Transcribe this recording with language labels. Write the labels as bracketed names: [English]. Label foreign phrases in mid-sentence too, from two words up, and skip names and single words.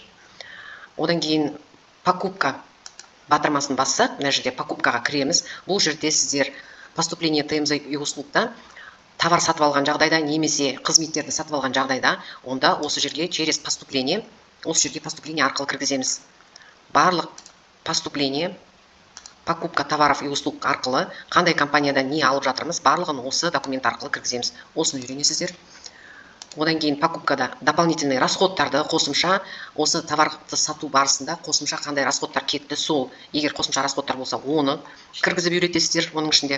[Kazakh] Одан кейін покупка батырмасын бассақ, мына жерде покупкаға кіреміз. Бұл жерде сіздер [Russian] поступление ТМЗ и услугта товар [Kazakh] сатып алған жағдайда, немесе қызметтерді сатып алған жағдайда, онда осы жерге [Russian] через поступление, [Kazakh] осы жерге поступление арқылы кіргіземіз. Барлық поступление, [Russian] покупка товаров и услуг [Kazakh] арқылы қандай компаниядан не алып жатырмыз, барлығын осы документ арқылы кіргіземіз. Осыны үйренесіздер. Одан кейін покупкада дополнительный расходтарды қосымша, осы товарды сату барысында қосымша қандай расходтар кетті, сол егер қосымша расходтар болса, оны кіргізіп үйретесіздер оның ішінде.